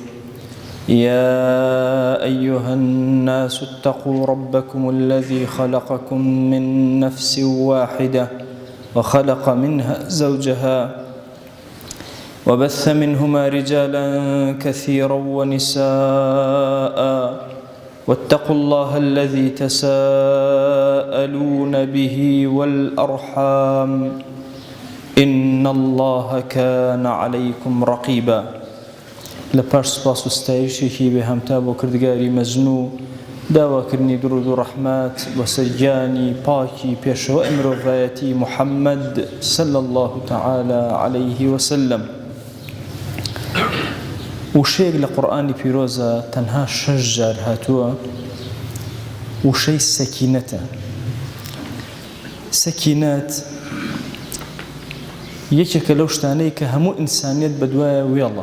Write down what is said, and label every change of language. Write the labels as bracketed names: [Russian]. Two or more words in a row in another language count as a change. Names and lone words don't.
[Arabic] يا أيها الناس اتقوا ربكم الذي خلقكم من نفس واحدة وخلق منها زوجها وبث منهما رجالا كثيرا ونساء، واتقوا الله الذي تساءلون به والأرحام إن الله كان عليكم رقيبا. [Central Kurdish] لپاش سپاس و ستایشێکی بێهەمتا بۆ کردگاری مەزنوو، داواکردنی درود و ڕەحمەت بە سەرگیانی پاکی پێشەوە مرۆڤایەتی محەممەد [Arabic] صلی الله تعالى عليه وسلم. [Central Kurdish] وشەیەک لە قورئانی پیرۆزە تەنها 6 جار هاتووە، وشەی سەکینەتە. سەکینەت یەکێکە لەو شتانەی کە هەموو ئینسانیەت بەدوایە وێڵە.